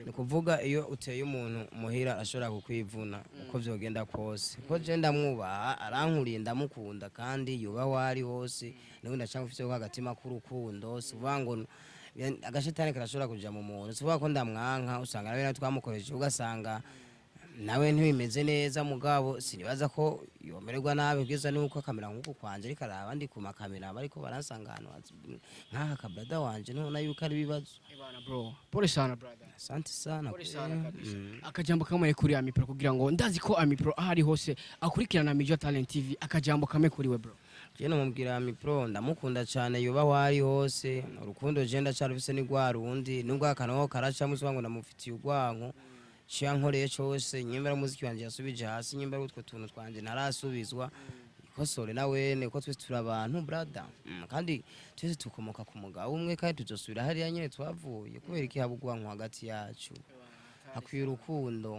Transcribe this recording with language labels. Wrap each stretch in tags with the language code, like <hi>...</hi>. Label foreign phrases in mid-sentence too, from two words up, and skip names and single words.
<rn>ni kuvuga iyo uteye umuntu muhira ashobora kukwivuna uko vyogenda kose, ko je ndamwubaha arankuriye ndamukunda kandi yuba wari hose, niwe ndacanga ufite ko agatima k'urukundo, sivuga ngo agashetani karashobora kuja mu muntu, sivuga ko ndamwanka, usanga nawe twamukoresheje ugasanga nawe ntibimeze neza, mugabo sinibaza ko yomererwa nabi kugeza nuko kamera nk'uko kwanje ariko araba ndi ku makamera bariko baransanga hano nk'aka kabrada wanje none yuko ari ibibazo.</rn> <sw>Ebana bro, pole sana brother. Asante sana. Pole sana kabisa.</sw> <rn>Akajambo kamwe kuri Amipro kugira ngo ndazi ko Amipro ahari hose akurikirana Mijo Talent TV, akajambo kamwe kuri we bro. Je nomubwira Amipro ndamukunda cyane, yuba wari hose, urukundo je ndacarufise ni gwa rundi nubwo akanaho karaca muswa ngo ndamufitiye urwanko cyankoreye cyose, nyembera umuziki wanje yasubije hasi, nyembera utwo tuntu twanje narasubizwa ikosore nawe ne ko twese turabantu brother, kandi twese tukomoka ku mugabo umwe kandi tuzosubira hariya nyene twavuye, kubera iki habugwanko hagati yacu hakwiye urukundo.</rn>